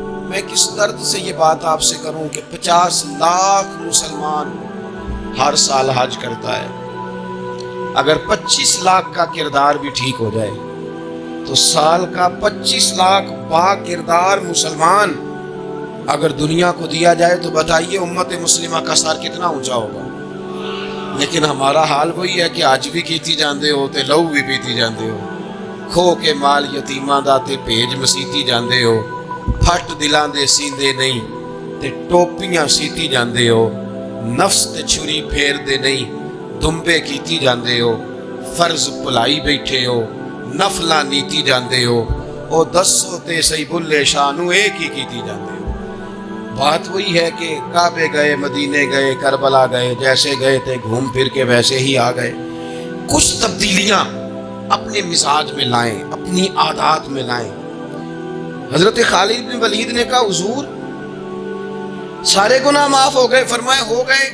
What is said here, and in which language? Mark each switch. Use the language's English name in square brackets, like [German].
[Urdu] میں کس درد سے یہ بات آپ سے کروں کہ 50 لاکھ مسلمان ہر سال حج کرتا ہے. اگر 25 لاکھ کا کردار بھی ٹھیک ہو جائے تو سال کا 25 لاکھ با کردار مسلمان اگر دنیا کو دیا جائے تو بتائیے امت مسلمہ کا سر کتنا اونچا ہوگا. لیکن ہمارا حال وہی ہے کہ [Punjabi] آج بھی کیتی جاندے ہو تے لہو بھی پیتی جاندے ہو، کھو کے مال یتیماں دا تے بھیج مسیتی جاندے ہو، پھٹ دلاں دے سیندے نہیں تے ٹوپیاں سیتی جاندے ہو، نفس تے چھری پھیر دے نہیں دمبے کیتی جاندے ہو، فرض بھلائی بیٹھے ہو، نفلاں نیتی جاندے ہو، او دسو تے سی بلے شانو ایک ہی کیتی جاندے ہو. [Urdu] بات وہی ہے کہ کعبے گئے، مدینے گئے، کربلا گئے، جیسے گئے تھے گھوم پھر کے ویسے ہی آ گئے. کچھ تبدیلیاں اپنے مزاج میں لائیں، اپنی عادات میں لائیں. حضرت خالد بن ولید نے کہا حضور سارے گناہ معاف ہو گئے. فرمایا ہو گئے.